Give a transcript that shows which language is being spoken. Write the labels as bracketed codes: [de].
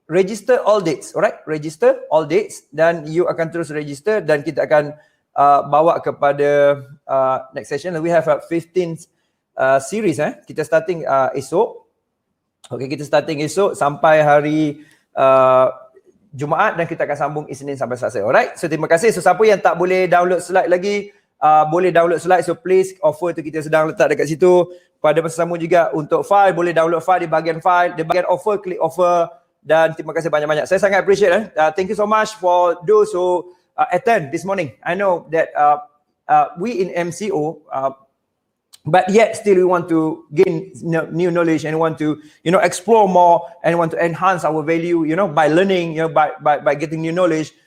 [en] Register all dates, alright? Register all dates dan you [ms] akan terus [en] register [ms] dan kita akan bawa kepada [en] next session. We have 15 series [ms] kita starting esok. Okay, kita starting esok sampai hari Jumaat dan kita akan sambung Isnin sampai Selasa. [en] Alright? So [ms] terima kasih. So siapa yang tak boleh download slide lagi, boleh download slide. [en] So please, [ms] offer tu kita sedang letak dekat situ. Pada masa sama juga untuk file, boleh download file di bahagian file. Di bahagian offer, klik offer. Dan terima kasih banyak-banyak. Saya sangat appreciate. [en] Thank you so much for those who attend this morning. I know that we in MCO, but yet still we want to gain new knowledge and want to explore more and want to enhance our value by learning, by getting new knowledge.